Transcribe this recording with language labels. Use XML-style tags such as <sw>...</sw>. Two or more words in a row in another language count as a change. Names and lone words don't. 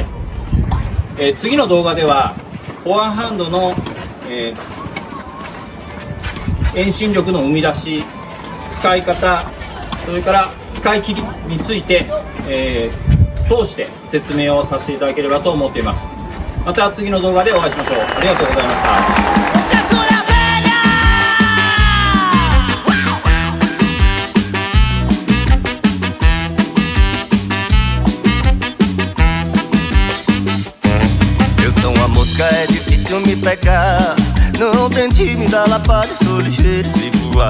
<ja>次の動画ではフォアハンドの、遠心力の生み出し、使い方、それから使い切りについて、通して説明をさせていただければと思っています。また次の動画でお会いしましょう。ありがとうございました。</ja> <pt>É difícil me pegar. Não tente me dar lapada, sou ligeiro, sei voar.</pt>